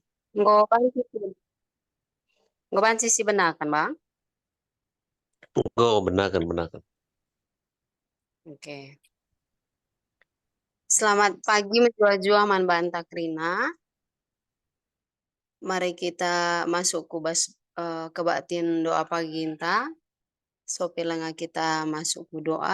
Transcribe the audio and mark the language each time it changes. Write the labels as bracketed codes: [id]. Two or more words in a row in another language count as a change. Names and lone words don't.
[btx] Nggak banci si benakan bang. [id] Oh, benakan, benakan. Oke. Selamat pagi [btx] menjua-jua man banta Krina. [id] Mari kita masuk kebaktian doa pagi kita. So pelanga kita masuk ke doa.